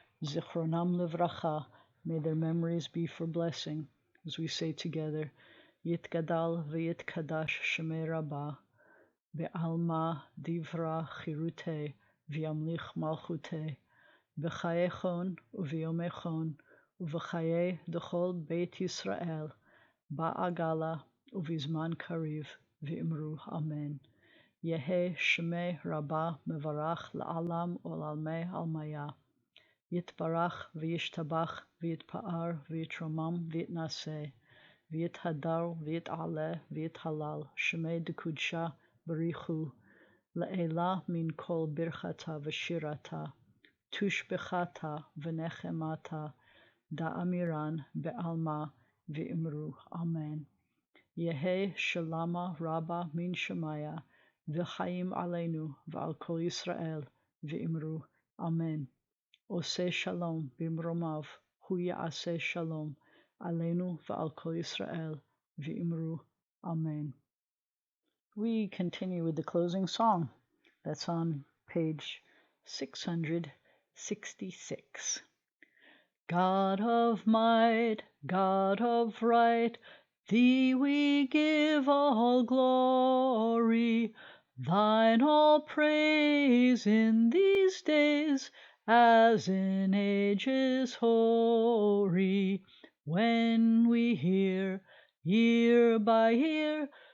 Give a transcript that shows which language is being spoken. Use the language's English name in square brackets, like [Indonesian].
[Hebrew] Zichronam livracha, [English] may their memories be for blessing, as we say together, [Aramaic] Yitgadal v'yitkadash shemei Rabbah, be'alma divra chirute v'yamlich malchute, b'chayechon u'v'yomechon, ובחיי דכל בית ישראל, בעגלה ובזמן קריב, ואמרו אמן. יהא שמי רבה מברך לעולם ולעלמי עלמיה. יתברך וישתבח ויתפאר ויתרומם ויתנשא, ויתהדר ויתעלה ויתהלל, שמי דקודשה בריחו, לעילה מן כל ברכתה ושירתה, תושבחתה ונחמתה, דאמירן בעלמה ואמרו אמן. יהא שלמה רבה מן שמיה וחיים עלינו ועל כל ישראל ואמרו אמן. [Hebrew] עושה שלום במרומיו, הוא יעשה שלום עלינו ועל כל ישראל ואמרו amen. [English] We continue with the closing song. That's on page 666. God of might, God of right, Thee we give all glory, Thine all praise in these days, as in ages hoary, when we hear, year by year,